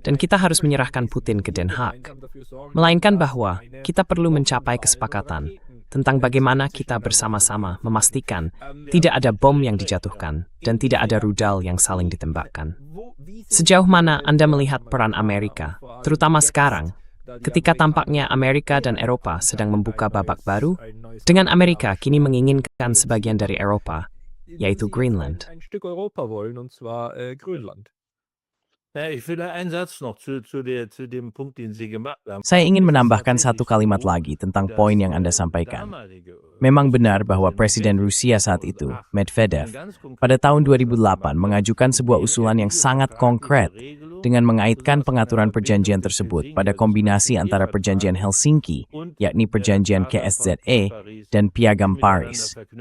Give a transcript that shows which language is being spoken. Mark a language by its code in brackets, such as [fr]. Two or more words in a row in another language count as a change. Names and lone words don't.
[id] dan kita harus menyerahkan Putin ke Den Haag. Melainkan bahwa kita perlu mencapai kesepakatan tentang bagaimana kita bersama-sama memastikan tidak ada bom yang dijatuhkan dan tidak ada rudal yang saling ditembakkan. Sejauh mana Anda melihat peran Amerika, terutama sekarang, ketika tampaknya Amerika dan Eropa sedang membuka babak baru, dengan Amerika kini menginginkan sebagian dari Eropa, yaitu Greenland. [de] Ein Stück Europa wollen, und zwar Grönland. Ja, ich will da einen Satz noch zu dem Punkt, den Sie gemacht haben. [id] Saya ingin menambahkan satu kalimat lagi tentang poin yang Anda sampaikan. Memang benar bahwa Presiden Rusia saat itu, Medvedev, pada tahun 2008 mengajukan sebuah usulan yang sangat konkret dengan mengaitkan pengaturan perjanjian tersebut pada kombinasi antara perjanjian Helsinki, yakni perjanjian KSZE, dan Piagam Paris.